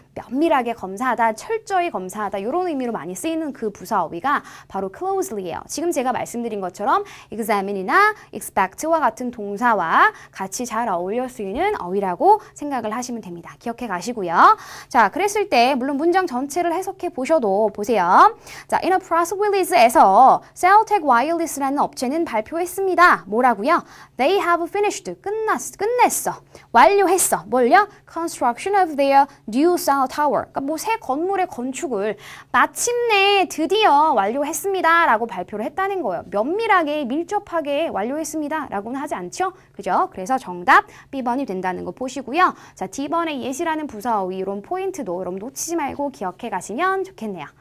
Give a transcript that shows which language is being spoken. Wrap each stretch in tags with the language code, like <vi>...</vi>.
<ko>면밀하게 검사하다, 철저히 검사하다 이런 의미로 많이 쓰이는 그 부사 어휘가 바로 closely예요. 지금 제가 말씀드린 것처럼 examine이나 expect와 같은 동사와 같이 잘 어울려 쓰이는 어휘라고 생각을 하시면 됩니다. 기억해 가시고요. 자, 그랬을 때 물론 문장 전체를 해석해 보셔도 보세요. 자,</ko> <en>in a press release</en> <ko>에서 Celtech Wireless라는 업체는 발표했습니다. 뭐라고요?</ko> <en>They have finished.</en> <ko>끝냈어. 완료했어. 뭘요?</ko> <en>Construction of their new cell tower.</en> <ko>그러니까 뭐 새 건물의 건축을 마침내 드디어 완료했습니다. 라고 발표를 했다는 거예요. 면밀하게, 밀접하게 완료했습니다. 라고는 하지 않죠? 그죠? 그래서 정답 B번이 된다는 거 보시고요. 자, D번의 yet이라는 부사 어휘 이런 포인트도 여러분 놓치지 말고 기억해 가시면 좋겠네요.</ko>